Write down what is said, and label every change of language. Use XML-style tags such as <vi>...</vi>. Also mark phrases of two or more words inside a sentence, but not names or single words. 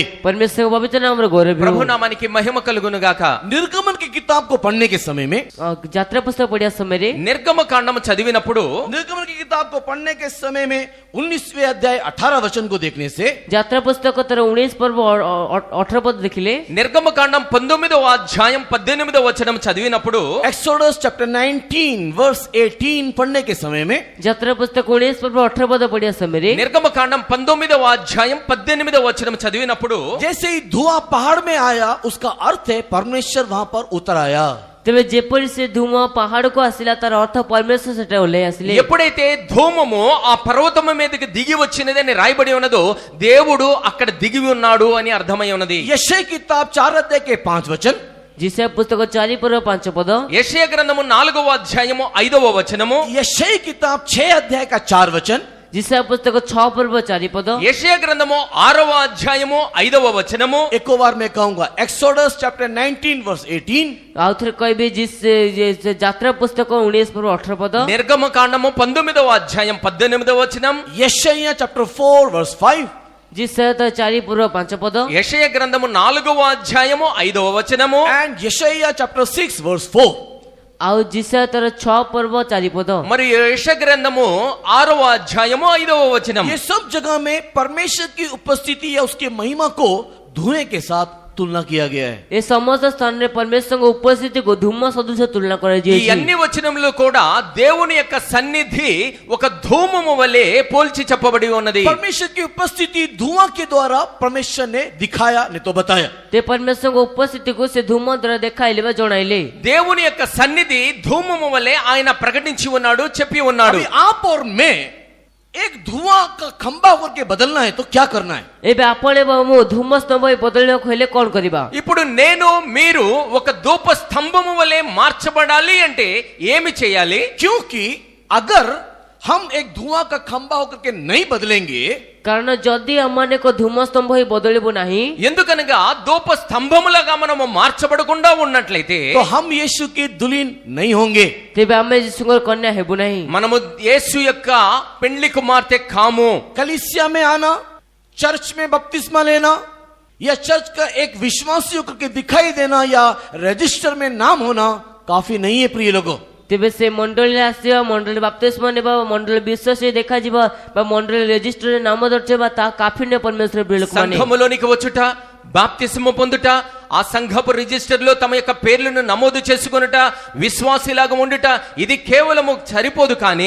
<or>ପରମେଶ୍ୱରଙ୍କ ପବିତ୍ର ନାମର ଗୌରବ ହେଉ।</or> <te>ప్రభు నామానికి మహిమ కలుగును గాక।</te> <hi>निर्गमन की किताब को पढ़ने के समय में,</hi> <or>ଯାତ୍ରା ପୁସ୍ତକ ପଢିବା ସମୟରେ</or> <te>నిర్గమ కాండము చదివినప్పుడు</te> <hi>निर्गमन की किताब को पढ़ने के समय में 19वें अध्याय 18 वचन को देखने से</hi> <or>ଯାତ୍ରା ପୁସ୍ତକ ତାର 19 ପର୍ବ 18 ପଦ ଦେଖିଲେ,</or> <te>నిర్గమ కాండం 19వ అధ్యాయం 18వ వచనం చదివినప్పుడు</te> <hi>एक्सोडस</hi> <en>chapter 19 verse 18</en> <hi>पढ़ने के समय में</hi> <or>ଯାତ୍ରା ପୁସ୍ତକ 19 ପର୍ବ 18 ପଦ ପଢିବା ସମୟରେ</or> <te>నిర్గమ కాండం 19వ అధ్యాయం 18వ వచనం చదివినప్పుడు</te> <hi>जैसे ही धुआं पहाड़ में आया, उसका अर्थ है परमेश्वर वहां पर उतर आया।</hi> <or>ତେବେ ଯେପରି ସେ ଧୂମ ପାହାଡକୁ ଆସିଲା ତାର ଅର୍ଥ ପରମେଶ୍ୱର ସେଟା ଓହ୍ଲାଇ ଆସିଲେ।</or> <te>ఎప్పుడైతే ధూమము ఆ పర్వతము మీదకి దిగి వచ్చినది అని రాయబడి ఉన్నదో దేవుడు అక్కడ దిగి ఉన్నాడు అని అర్థమై ఉన్నది।</te> <hi>यशायाह की किताब 4 अध्याय के 5 वचन,</hi> <or>ଯିଶା ପୁସ୍ତକ 4 ପର୍ବ 5 ପଦ,</or> <te>యెషయా గ్రంథము 4వ అధ్యాయము 5వ వచనము,</te> <hi>यशायाह की किताब 6 अध्याय का 4 वचन,</hi> <or>ଯିଶା పుస్తକ 6 ପର୍ବ 4 ପଦ,</or> <te>యెషయా గ్రంథము 6వ అధ్యాయము 5వ వచనము,</te> <hi>एक और बार मैं कहूंगा एक्सोडस</hi> <en>chapter 19 verse 18,</en> <or>ଆଉ ଥରେ କହିବି ଯାତ୍ରା పుస్తକ 19 ପର୍ବ 18 పଦ,</or> <te>నిర్గమ కాండము 19వ అధ్యాయం 18వ వచనం,</te> <en>Isaiah chapter 4 verse 5,</en> <or>ଯିଶା 4 ପର୍ବ 5 పଦ,</or> <te>యెషయా గ్రంథము 4వ అధ్యాయము 5వ వచనము,</te> <en>and Isaiah chapter 6 verse 4.</en> <or>ଆଉ ଯିଶା ତାର 6 పର୍ବ 4 ପଦ।</or> <te>మరియు యెషయా గ్రంథము 6వ అధ్యాయము 5వ వచనం।</te> <hi>ये सब जगह में परमेश्वर की उपस्थिति या उसकी महिमा को धुएं के साथ तुलना किया गया है।</hi> <or>ଏ ସମସ୍ତ ସ୍ଥାନରେ ପରମେଶ୍ୱରଙ୍କ ଉପସ୍ଥିତିକୁ ଧୂମ ସଦୃଶ ତୁଳନା</or> <te>ఈ</te> <or>କରାଯାଇଛି।</or> <te>అన్ని వచనములు కూడా దేవుని యొక్క సన్నిధి ఒక ధూమము వలె పోల్చి చెప్పబడి ఉన్నది।</te> <hi>परमेश्वर की उपस्थिति धुआं के द्वारा परमेश्वर ने दिखाया, नहीं तो बताया।</hi> <or>ते परमेଶ୍ୱରଙ୍କ ଉପସ୍ଥିତିକୁ ସେ ଧୂମ ଦ୍ୱାରା ଦେଖାଇଲେ ବା ଜଣାଇଲେ।</or> <te>దేవుని యొక్క సన్నిధి ధూమము వలె ఆయన ప్రకటించి ఉన్నాడు, చెప్పి ఉన్నాడు।</te> <hi>अभी आप और मैं एक धुआं का खंबा होकर के बदलना है तो क्या करना है?</hi> <or>ଏବେ ଆପଣ ଏବଂ ମୁଁ ଧୂମ ସ୍ତମ୍ଭ ହୋଇ ବଦଳିବାକୁ ହେଲେ କଣ କରିବା?</or> <te>ఇప్పుడు నేను మీరు ఒక ధూప స్తంభము వలె మార్చబడాలి అంటే ఏమి చేయాలి?</te> <hi>क्योंकि अगर हम एक धुआं का खंबा होकर के नहीं बदलेंगे</hi> <or>କାରଣ ଯଦି ଆମମାନେ ଏକ ଧୂମ ସ୍ତମ୍ଭ ହୋଇ ବଦଳିବୁ ନାହିଁ,</or> <te>ఎందుకనగా ధూప స్తంభములుగా మనము మార్చబడకుండా ఉన్నట్లయితే</te> <hi>तो हम यीशु की दुल्हन नहीं होंगे।</hi> <or>ତେବେ ଆମେ ଯୀଶୁଙ୍କର କନ୍ୟା ହେବୁ ନାହିଁ।</or> <te>మనము యేసు యొక్క పెండ్లి కుమార్తె కాము।</te> <hi>कलीसिया में आना, चर्च में बपतिस्मा लेना या चर्च का एक विश्वासी होकर के दिखाई देना या रजिस्टर में नाम होना काफी नहीं है प्रिय लोगों।</hi> <or>ତେବେ ସେ ମଣ୍ଡଳୀରେ ଆସିବା, ମଣ୍ଡଳୀ ବାପ୍ତିସ୍ମ ନେବା, ମଣ୍ଡଳୀ ବିଶ୍ୱାସରେ ଦେଖାଯିବା ବା ମଣ୍ଡଳୀ ରେଜିଷ୍ଟରରେ ନାମ ଦର୍ଶାଇବା ତାହା କାଫି ନୁହେଁ ପରମେଶ୍ୱର ପ୍ରିୟ ଲୋକମାନେ।</or> <te>సంఘములోనికి వచ్చుట, బాప్తిస్మ పొందుట, ఆ సంఘపు రిజిస్టర్ లో తమ యొక్క పేర్లను నమోదు చేసుకొనుట, విశ్వాసిలాగా ఉండుట, ఇది కేవలము సరిపోదు కానీ</te>